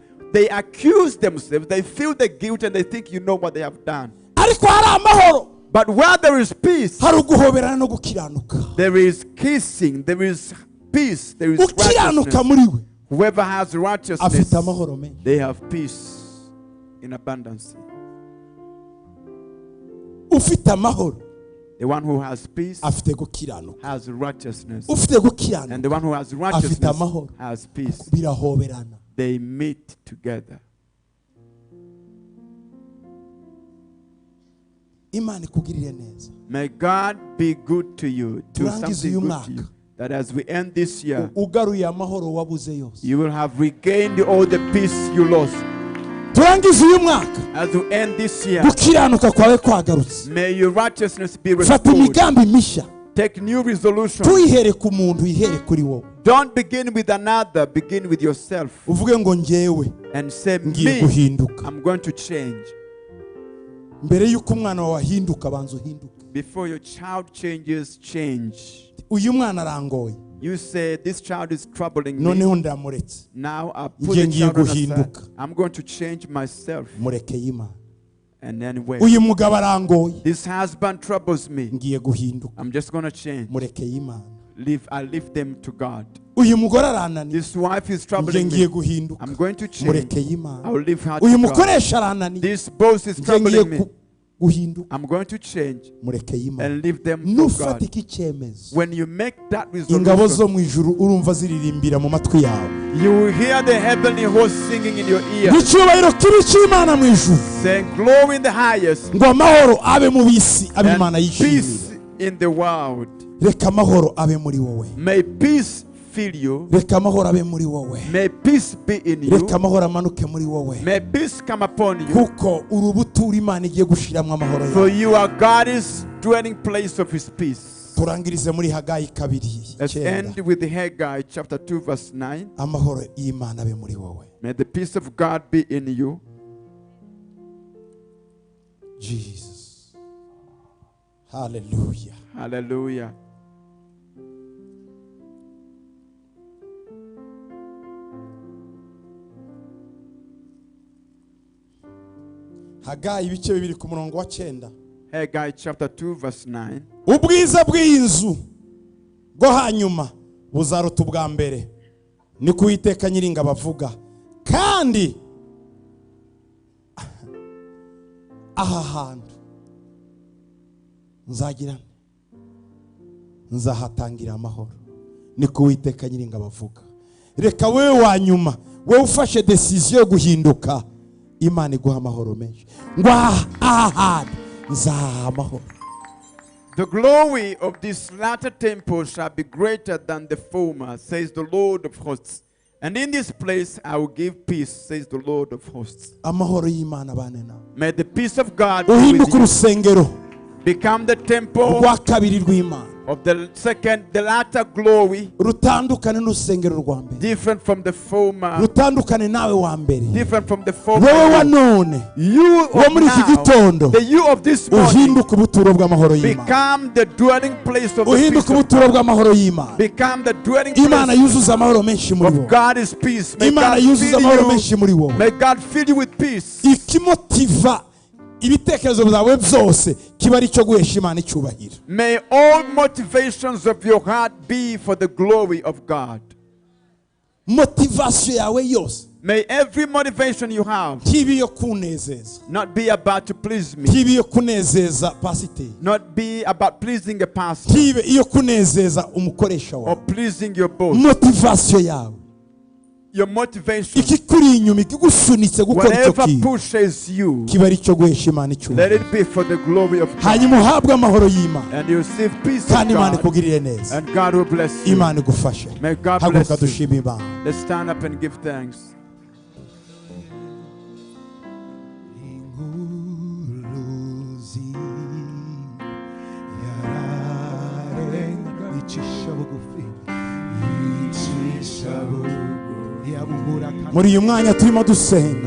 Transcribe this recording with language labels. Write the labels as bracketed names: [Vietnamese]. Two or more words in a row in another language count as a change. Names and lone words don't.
[English] They accuse themselves, they feel the guilt, and they think you know what they have done. [Kinyarwanda] Ariko hari amahoro, [English] But where there is peace, [Kinyarwanda] hari uguhoberana no gukiranuka. [English] there is kissing, there is peace, there is [Kinyarwanda] Ukiranuka [English] righteousness. [Kinyarwanda] muri we [English] Whoever has righteousness, [Kinyarwanda] afite amahoro menshi. [English] they have peace in abundance. [Kinyarwanda] Ufite amahoro [English] The one who has peace [Kinyarwanda] afite gukiranuka. [English] has righteousness. [Kinyarwanda] Ufite [English] And [Kinyarwanda] gukiranuka [English] the one who has righteousness [Kinyarwanda] amahoro. [English] has peace. [Kinyarwanda] birahoberana. [English] They meet together. [Kinyarwanda] Imana ikugirire neza. [English] May God be good to you. Do [Kinyarwanda] Turangize [English] something [Kinyarwanda] uyu [English] good [Kinyarwanda] mwaka. [English] to you. That as we end this year, [Kinyarwanda] Ugaruye amahoro wabuze yose. [English] you will have regained all the peace you lost. [Kinyarwanda] Turangize uyu mwaka, [English] As we end this year, [Kinyarwanda] gukiranuka kwawe kwagarutse. [English] may your righteousness be [Kinyarwanda] Fata [English] restored. [Kinyarwanda] imigambi mishya, [English] Take new resolutions. [Kinyarwanda] tuyihere ku muntu, ihere kuri wowe. [English] Don't begin with another, begin with yourself. [Kinyarwanda] Uvuge ngo njyewe [English] And say, [Kinyarwanda] ngiye [English] me, [Kinyarwanda] guhinduka. [English] I'm going to change. [Kinyarwanda] Mbere yuko umwana wawe ahinduka, banza uhinduke. [English] Before your child changes, change. [Kinyarwanda] Uyu mwana arangoye, [English] You say, this child is troubling me. [Kinyarwanda] noneho ndamuretse. [English] Now I put [Kinyarwanda] Ngiye [English] the child on the side. [Kinyarwanda] guhinduka. [English] I'm going to change myself. [Kinyarwanda] Murekeye Imana. [English] And then wait. [Kinyarwanda] Uyu mugabo arangoye, [English] This husband troubles me. [Kinyarwanda] ngiye guhinduka. [English] I'm just going to change. [Kinyarwanda] Murekeye Imana. [English] I leave them to God. [Kinyarwanda] Uyu mugore arananiye, [English] This wife is [Kinyarwanda] ngiye [English] troubling [Kinyarwanda] ngiye [English] me. [Kinyarwanda] guhinduka. [English] I'm going to change. [Kinyarwanda] Murekeye Imana. [English] I'll leave her [Kinyarwanda] Uyu [English] to God. [Kinyarwanda] mukoresha arananiye, [English] This boss is [Kinyarwanda] ngiye [English] troubling me. [Kinyarwanda] guhinduka. [English] I'm going to change [Kinyarwanda] Murekeye Imana. [English] and leave them to God. [Kinyarwanda] Nufatika icyemezo, [English] When you make that [Kinyarwanda] ingabo [English] resolution, [Kinyarwanda] zo mu ijuru urumva ziririmbira mu matwi yawe. [English] you will hear the heavenly host singing in your ear, [Kinyarwanda] Icyubahiro kibi cy'Imana mu ijuru, [English] saying, glory in the highest [Kinyarwanda] ngo amahoro abe mu bisi, abe Imana [English] and [Kinyarwanda] yishimiye. [English] peace in the world. [Kinyarwanda] Reka amahoro abe muri wowe. [English] May peace fill you. [Kinyarwanda] Reka amahoro abe muri wowe. [English] May peace be in you. [Kinyarwanda] Reka amahoro amanuke muri wowe. [English] May peace come upon you. [Kinyarwanda] Kuko urubutura Imana igiye gushiramo amahoro [English] For [Kinyarwanda] yawe. [English] you are God's dwelling place of his peace. [Kinyarwanda] Turangirize muri Hagayi 2:9. [English] Let's end with Haggai chapter 2 verse 9. [Kinyarwanda] Amahoro y'Imana abe muri wowe. [English] May the peace of God be in you. Jesus. Hallelujah. Hallelujah. [Kinyarwanda] Hagayi ibice 2 ku murongo wa 9. [English] Haggai chapter 2 verse 9. [Kinyarwanda] Ubwiza bw'iyi nzu bwo hanyuma buzaruta ubwa mbere, ni ku Uwiteka Nyiringabo avuga. Kandi aha hantu nzahatangira amahoro, niko Uwiteka Nyiringabo avuga. Reka wewe wa nyuma, wewe ufashe decision yo guhinduka, Imana iguha amahoro menshi. Ngo aha hantu nzaha amahoro. [English] The glory of this latter temple shall be greater than the former, says the Lord of hosts. And in this place I will give peace, says the Lord of hosts. [Kinyarwanda] Amahoro y'Imana bane nawe. [English] May the peace of God be [Kinyarwanda] Uhinduka [English] with you. [Kinyarwanda] urusengero [English] Become the temple [Kinyarwanda] rwa kabiri rw'Imana, [English] of the latter glory, [Kinyarwanda] rutandukane n'urusengero rwa mbere, [English] different from the former, [Kinyarwanda] rutandukane nawe wa mbere. [English] different from the [Kinyarwanda] Wowe wa [English] former. [Kinyarwanda] none, [English] You [Kinyarwanda] wo [English] of [Kinyarwanda] muri iki [English] now, [Kinyarwanda] gitondo, [English] the you of this morning, [Kinyarwanda] uhinduka ubuturo bw'amahoro y'Imana, [English] become the dwelling place of the [Kinyarwanda] uhinduka [English] peace of [Kinyarwanda] ubuturo bw'amahoro y'Imana. [English] become the dwelling [Kinyarwanda] Imana [English] place [Kinyarwanda] yuzuza amahoro menshi muri [English] of [Kinyarwanda] wowe. [English] God is peace. May [Kinyarwanda] Imana [English] God [Kinyarwanda] yuzuza [English] fill [Kinyarwanda] amahoro [English] you. [Kinyarwanda] menshi muri wowe. [English] May God fill you with peace. [Kinyarwanda] Ikimotiva ibitekerezo byawe byose kiba ari cyo guhesha Imana icyubahiro. [English] May all motivations of your heart be for the glory of God. [Kinyarwanda] Motivation yawe yose [English] May every motivation you have [Kinyarwanda] ntibe iyo kunezeza, [English] not be about to please me, [Kinyarwanda] ntibe iyo kunezeza pasiteri, [English] not be about pleasing a pastor [Kinyarwanda] ntibe iyo kunezeza umukoresha [English] or [Kinyarwanda] wawe. [English] pleasing your boss. [Kinyarwanda] Motivation yawe, [English] Your motivation, [Kinyarwanda] ikikuri inyuma ikigusunitse gukora icyo [English] whatever [Kinyarwanda] kintu, [English] pushes you, [Kinyarwanda] kiba ari cyo guhesha Imana [English] let [Kinyarwanda] icyubahiro. [English] it be for the glory of God. [Kinyarwanda] Hanyuma uhabwe amahoro y'Imana, [English] And you receive peace of [Kinyarwanda] kandi Imana [English] God, [Kinyarwanda] ikugirire neza. [English] and God will bless you. [Kinyarwanda] Imana igufashe. [English] May God [Kinyarwanda] Haguruka [English] bless you. [Kinyarwanda] dushime Imana. [English] Let's stand up and give thanks. [Kinyarwanda] Muri uyu mwanya turimo dusenga,